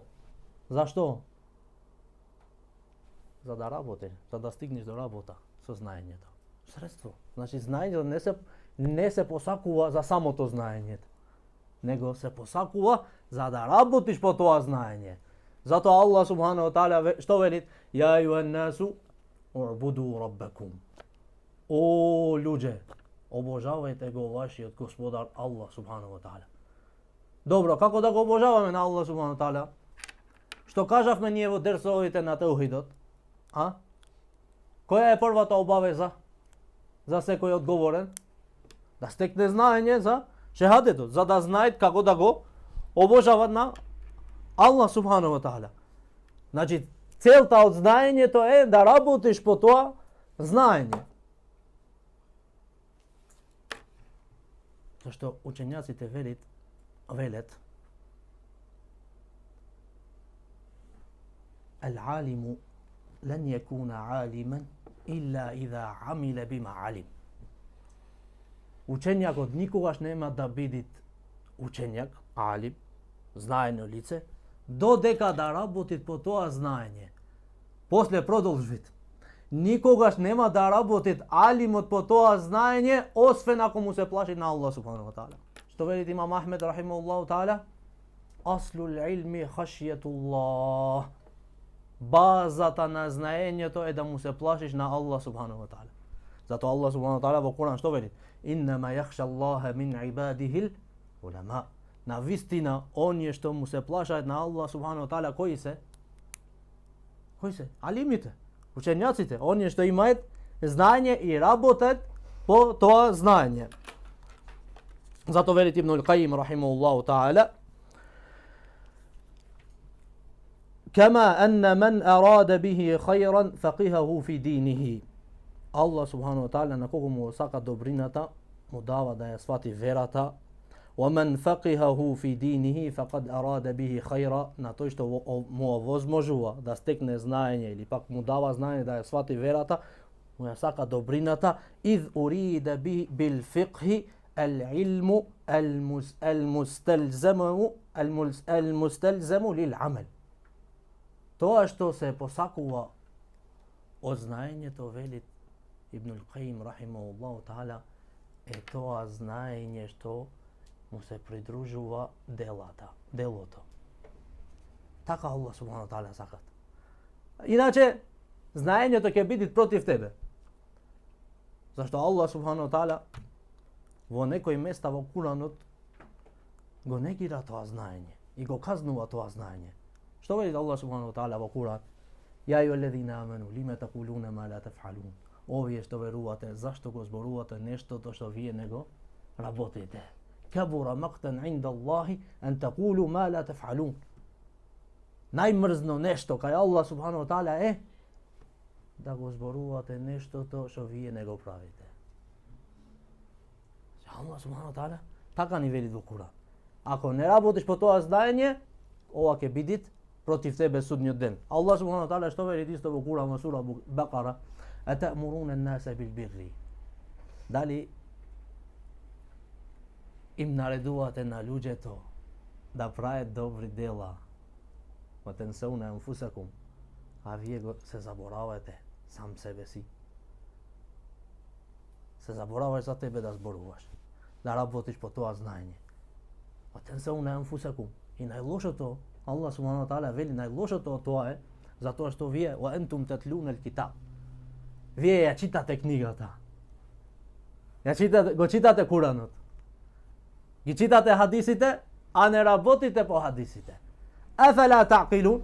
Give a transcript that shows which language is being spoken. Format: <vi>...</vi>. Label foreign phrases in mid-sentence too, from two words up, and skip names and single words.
<mk>Зашто? За да работиш, за да стигнеш до работа со знаењето. Средство. Значи, знаењето не се посакува за самото знаење, него се посакува за да работиш по тоа знаење. Затоа</mk> <ar>الله سبحانه وتعالى</ar> <mk>што вели?</mk> <ar>يا أيها الناس اعبدوا ربكم.</ar> <mk>О луѓе, обожавајте го вашиот Господар</mk> <ar>الله سبحانه وتعالى.</ar> <mk>Добро, како да го обожаваме на</mk> <ar>الله سبحانه وتعالى?</ar> <mk>Што кажавме ние во дерсовите на таухидот? Која е првата обавеза за секој одговорен? Да стекне знаење за шехадетот, за да знаат како да го обожават на</mk> <ar>الله سبحانه وتعالى.</ar> <mk>Значи, целта од знаењето е да работиш по тоа знаење. Зашто учењаците велат</mk> <ar>العالم لن يكون عالما إلا إذا عمل بما علم.</ar> <mk>Учењакот никогаш нема да биде учењак, алим, знаено лице, додека да работи по тоа знаење. После продолжит. Никогаш нема да работи алимот по тоа знаење, освен ако му се плаши на</mk> <ar>الله سبحانه وتعالى.</ar> <mk>Што вели имам Ахмед</mk> <ar>رحمه الله تعالى أصل العلم خشية الله.</ar> <mk>Базата на знаењето е да му се плашиш на</mk> <ar>الله سبحانه وتعالى.</ar> <mk>Затоа</mk> <ar>الله سبحانه وتعالى</ar> <mk>во Куран што вели?</mk> <ar>إنما يخشى الله من عباده العلماء.</ar> <mk>На вистина, оние што му се плашаат на</mk> <ar>الله سبحانه وتعالى,</ar> <mk>кои се? Кои се? Алимите, учењаците, оние што имаат знаење и работат по тоа знаење. Затоа вели Ибн Кајим</mk> <ar>رحمه الله تعالى كما أن من أراد به خيرا فقهه في دينه. الله سبحانه وتعالى</ar> <mk>на кого му сака добрината, му дава да ја свати верата.</mk> <ar>ومن فقهه في دينه فقد أراد به خيرا.</ar> <mk>На тој што му овозможува да стекне знаење или пак му дава знаење да ја свати верата, му ја сака добрината.</mk> <ar>إذ أريد بالفقه العلم المستلزم للعمل.</ar> <mk>Тоа што се посакува од знаењето, вели Ибн Кајим</mk> <ar>رحمه الله تعالى,</ar> <mk>е тоа знаење што му се придружува делото. Така</mk> <ar>الله سبحانه تعالى</ar> <mk>сакат. Иначе, знаењето ќе биде против тебе. Зашто</mk> <ar>الله سبحانه تعالى</ar> <mk>во некои места во Куранот го негира тоа знаење и го казнува тоа знаење. Што вели</mk> <ar>الله سبحانه تعالى</ar> <mk>во Куран?</mk> <ar>يا أيها الذين آمنوا لم تقولون ما لا تفعلون.</ar> <mk>Овие што верувате, зашто го зборувате нештото што вие не го работите?</mk> <ar>كبر مقتا عند الله أن تقولوا ما لا تفعلون.</ar> <mk>Најмрзно нешто кај</mk> <ar>الله سبحانه تعالى</ar> <mk>е да го зборувате нештото што вие не го правите.</mk> <ar>الله سبحانه تعالى</ar> <mk>така ни вели во Куран. Ако не работиш по тоа знаење, ова ќе биде против тебе судниот ден.</mk> <ar>الله سبحانه تعالى</ar> <mk>што вели исто во Куран во сура Бакара?</mk> <ar>أتأمرون الناس بالبر.</ar> <mk>Дали им наредувате на луѓето да прават добри дела,</mk> <ar>وتنسون أنفسكم.</ar> <mk>A vие се заборавате сам себе си. Се забораваш за тебе да зборуваш, да работиш по тоа знаење.</mk> <ar>وتنسون أنفسكم.</ar> <mk>И најлошото,</mk> <ar>الله سبحانه وتعالى</ar> <mk>вели најлошото од тоа е затоа што вие</mk> <ar>وأنتم تتلون الكتاب.</ar> <mk>Вие ја читате книгата. Го читате Куранот. Ги читате хадисите, а не работите по хадисите.</mk> <ar>أفلا تعقلون?</ar>